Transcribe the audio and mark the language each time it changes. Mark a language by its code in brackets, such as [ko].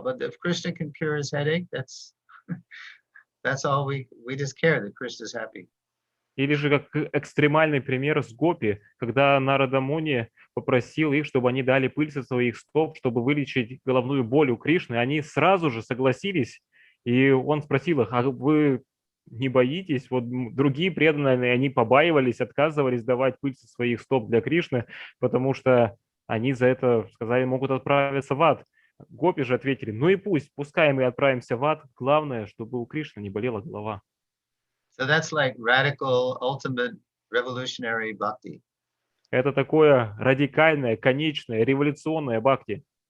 [en] But if Krishna can cure his headache, that's all we just care that Krishna's happy." [ru] Или же как экстремальный пример с гопи, когда Нарада Муни попросил их, чтобы они дали пыль со своих стоп, чтобы вылечить головную боль у Кришны, они сразу же согласились, и он спросил их: а вы не боитесь? Вот другие преданные, они побаивались, отказывались давать пыль со своих стоп для Кришны, потому что они за это, сказали, могут отправиться в ад. Гопи же ответили: ну и пусть, пускай мы отправимся в ад, главное, чтобы у Кришны не болела голова. [en] So that's like radical, ultimate, revolutionary bhakti. [ru] Это такое радикальное, конечное, революционное бхакти.